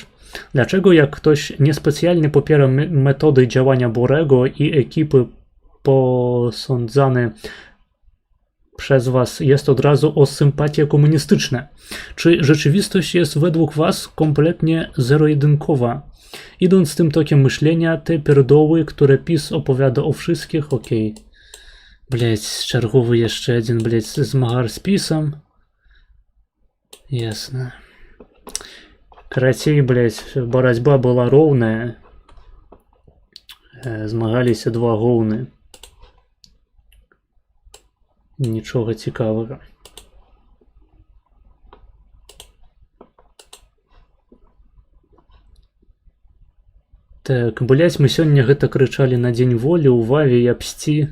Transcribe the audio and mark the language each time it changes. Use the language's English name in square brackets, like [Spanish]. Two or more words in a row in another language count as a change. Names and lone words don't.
[Polish] Dlaczego jak ktoś niespecjalnie popiera metody działania Borego i ekipy posądzane przez was jest od razu o sympatie komunistyczne? Czy rzeczywistość jest według was kompletnie zero-jedynkowa? Idąc tym tokiem myślenia, te pierdoły, które PiS opowiada o wszystkich, okej. Блять, czerwowy jeszcze jeden, блять, zmagar z PiS-em. [Belarusian] Ясно. Карацей, блядь, барацьба была роўная. Змагаліся два гоўны. Нічога цікавага. Так, блядь, мы сёння гэта крычалі на дзень волі ў Ваве і абсці.